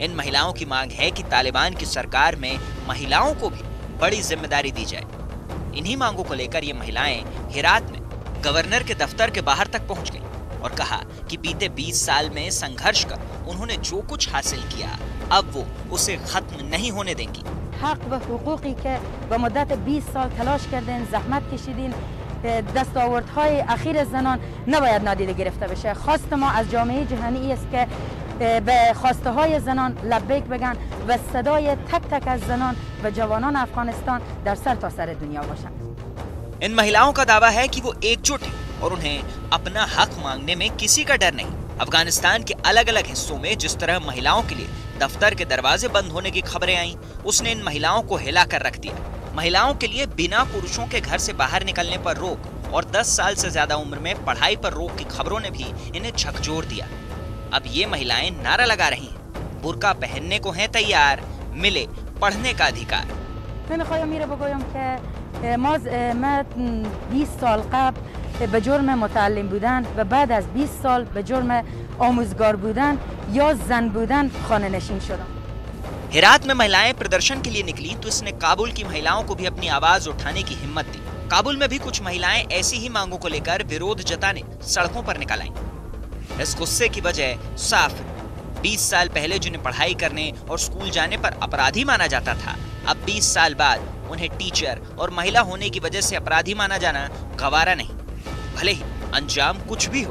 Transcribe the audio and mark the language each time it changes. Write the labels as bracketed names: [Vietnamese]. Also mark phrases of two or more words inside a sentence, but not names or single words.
[Hindi] इन महिलाओं की मांग है कि तालिबान की सरकार में महिलाओं को भी बड़ी जिम्मेदारी दी जाए। इन्हीं मांगों को लेकर ये महिलाएं हेरात में गवर्नर के दफ्तर के बाहर तक पहुंच गई और कहा कि बीते 20 साल में संघर्ष कर उन्होंने जो कुछ हासिल किया, अब वो उसे खत्म नहीं होने देंगी। [Persian] حق به حقوقی که به مدت 20 سال تلاش کردین، زحمت کشیدین، دستاوردهای اخیر زنان نباید نادیده گرفته بشه. خواست ما از جامعه جهانی است که به خواسته های زنان لبیک بگن و صدای تک تک از زنان و جوانان افغانستان در سرتاسر دنیا باشن. [Hindi] इन महिलाओं का दावा है कि वो एकजुट हैं और उन्हें अपना हक मांगने में किसी का डर नहीं। अफगानिस्तान के अलग अलग हिस्सों में जिस तरह महिलाओं के लिए दफ्तर के दरवाजे बंद होने की खबरें आईं, उसने इन महिलाओं को हिला कर रख दिया। महिलाओं के लिए बिना पुरुषों के घर से बाहर निकलने पर रोक और 10 साल से ज्यादा उम्र में पढ़ाई पर रोक की खबरों ने भी इन्हें झकझोर दिया। अब ये महिलाएं नारा लगा रही हैं, बुर्का पहनने को हैं तैयार, मिले पढ़ने का अधिकार। [Persian] من خواهم میره بگویم که ما 20 سال قبل به جرم متعلم بودن و بعد از 20 سال به جرم آموزگار بودن یا زن بودن خانه نشین شدم. [Hindi] हेरात में महिलाएं प्रदर्शन के लिए निकली तो इसने काबुल की महिलाओं को भी अपनी आवाज उठाने की हिम्मत दी। काबुल में भी कुछ महिलाएं ऐसी ही मांगों को लेकर विरोध जताने सड़कों पर निकल आईं। इस गुस्से की वजह साफ है। 20 साल पहले जिन्हें पढ़ाई करने और स्कूल जाने पर अपराधी माना जाता था, अब 20 साल बाद उन्हें टीचर और महिला होने की वजह से अपराधी माना जाना गवारा नहीं, भले ही अंजाम कुछ भी हो।